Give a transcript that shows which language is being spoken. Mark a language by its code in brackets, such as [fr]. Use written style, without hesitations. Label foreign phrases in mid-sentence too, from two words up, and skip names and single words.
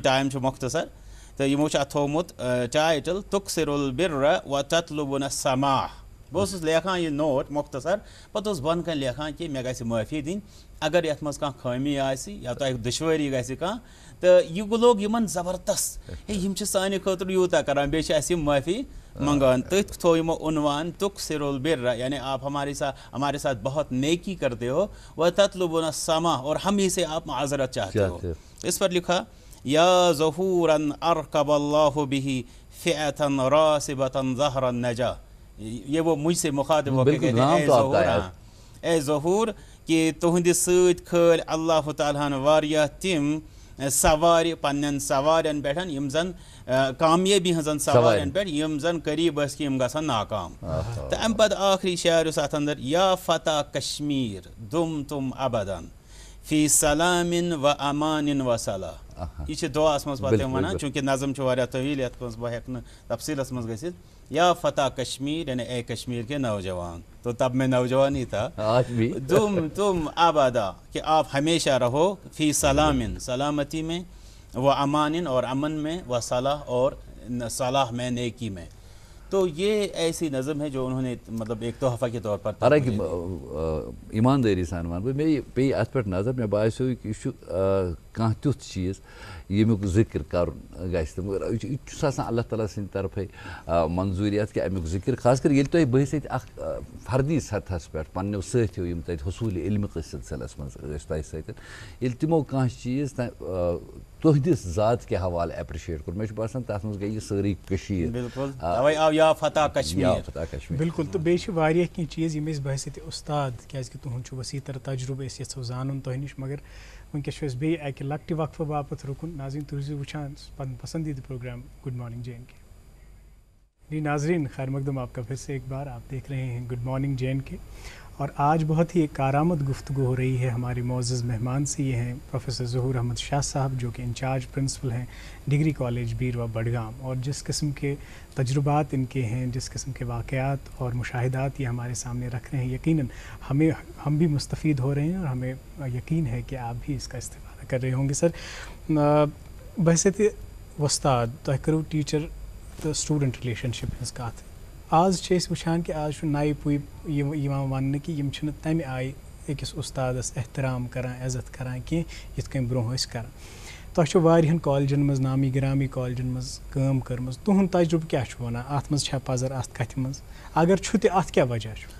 [ks] ٹایم چھُ مۄختصر تہٕ یِمو چھُ اَتھ تھوٚومُت ٹایٹل [ar] تُقصر البر وتطلبن السماح [ks] بہٕ اوسُس لیکھان یہِ نوٹ مۄختصر پتہٕ اوسُس بۄنہٕ کَنۍ لیکھان کہِ مےٚ گژھِ معٲفی دِنۍ اگر یتھ منٛز کانٛہہ خٲمی آسہِ یا تۄہہِ دُشوٲری گژھِ کانٛہہ تہٕ یہِ لوگ یِمن زبردست ہے یِم چھِ سانہِ خٲطرٕ یوٗتاہ کران بیٚیہِ چھِ اَسہِ یِم معٲفی منگان تٔتھۍ تھوٚو یِمو عنوان [ar] تُقصر البر [ur] یعنی آپ ہمارے ساتھ بہت نیکی کرتے ہو [ar] وتطلبون السماح [ur] اور ہم ہی سے آپ معذرت چاہتے ہو. [ar] اس پر لکھا یا ظہورا ارکب اللہ بہ فئۃ راسبۃ ظہر النجا. [ur] یہ وہ مجھ سے مخاطب ہو کے کہتے ہیں اے ظہور کہ [ks] تہندِ سۭتۍ کھٲلۍ اللہ تعالیٰ ہن واریاہ تِم سوارِ پننٮ۪ن سوارٮ۪ن پٮ۪ٹھ یِم زن کامیٲبی ہٕنٛزن سوارٮ۪ن پٮ۪ٹھ یِم زن قریٖب ٲسۍ کہِ یِم گژھن ناکام. تہٕ اَمہِ پتہٕ آخری شعر یُس اتھ انٛدر [ar] یا فتح کشمیٖر دُم تُم ابدن فی سلامن و امان و صلاح. [ks] یہ چھِ دعاہس منٛز پتہٕ تِم ونان چوٗنٛکہِ نظم چھُ واریاہ طویل یتھ منٛز بہٕ ہٮ۪کہٕ نہٕ تفصیلس منٛز گٔژھِتھ. [ur] یا فتح کشمیر یعنی اے کشمیر کے نوجوان تو تب میں نوجوان ہی تھا [ar] تم آبادا [ur] کہ آپ ہمیشہ رہو [ar] فی سلامن [ur] سلامتی میں وہ امان اور امن میں وہ صلاح اور صلاح میں نیکی میں. تو یہ ایسی نظم ہے جو انہوں نے مطلب ایک تحفہ کے طور پر. [ks] حالانکہ ایمانداری سان ون بہٕ مےٚ پیٚیہِ اتھ پٮ۪ٹھ نظر مےٚ باسیو کہِ یہِ چھُ کانٛہہ تیُتھ چیٖز ییٚمیُک ذِکر کرُن گژھِ تہٕ مگر یہِ چھُس آسان اللہ تعالیٰ سٕنٛدِ طرفے منظوٗریت کہِ امیُک ذِکر خاص کر ییٚلہِ تۄہہِ بہٕ سۭتۍ اکھ فردی سطحس پٮ۪ٹھ پننیو سٲتھیو یِم تتہِ حصوٗلِ علمہِ کِس سلسلس منٛز ٲسۍ تۄہہِ سۭتۍ ییٚلہِ تِمو کانٛہہ چیٖز تُہنٛدِس ذات کہِ حوالہٕ ایپرِشیٹ کوٚر مےٚ چھُ باسان تتھ منٛز گٔے یہِ سٲرٕے کٔشیٖر. بالکل تو بیٚیہِ چھِ واریاہ کینٛہہ چیٖز یِم أسۍ بحثیتہِ اُستاد کیٛازِکہِ تُہُنٛد چھُ ؤسیع تر تجرُبہٕ أسۍ یژھو زانُن تۄہہِ نِش مگر وٕنکٮ۪س چھُ اَسہِ بیٚیہِ اَکہِ لۄکٹہِ وقفہٕ باپتھ رُکُن. ناظریٖن تُہۍ ٲسِو وٕچھان پنُن پسندیدہ پروگرام گڈ مارننگ جے این کے. [ur] جی ناظرین خیر مقدم آپ کا پھر سے ایک بار آپ دیکھ رہے ہیں گڈ مارننگ جے این کے اور آج بہت ہی ایک کارآمد گفتگو ہو رہی ہے ہمارے معزز مہمان سے. یہ ہیں پروفیسر ظہور احمد شاہ صاحب جو کہ انچارج پرنسپل ہیں ڈگری کالج بیروا بڈگام اور جس قسم کے تجربات ان کے ہیں جس قسم کے واقعات اور مشاہدات یہ ہمارے سامنے رکھ رہے ہیں یقیناً ہم بھی مستفید ہو رہے ہیں اور ہمیں یقین ہے کہ آپ بھی اس کا استفادہ کر رہے ہوں گے. [ks] سر بحثیت وستاد تۄہہِ کٔرٕو ٹیٖچر تہٕ [en] student relationship [ks] ہٕنٛز کَتھ. آز چھِ أسۍ وٕچھان کہِ آز چھُ نَیہِ پُے یِوان وَننہٕ کہِ یِم چھِنہٕ تَمہِ آیہِ أکِس اُستادَس احترام کَران عزت کَران کینٛہہ یِتھ کٔنۍ برونٛہہ ٲسۍ کَران. تۄہہِ چھُ واریاہَن کالجَن منٛز نامی گرامی کالجَن منٛز کٲم کٔرمٕژ تُہُنٛد تجرُبہٕ کیٛاہ چھُ وَنان اَتھ منٛز چھا پَزر اَتھ کَتھِ منٛز اگر چھُ تہِ اَتھ کیٛاہ وجہ چھُ؟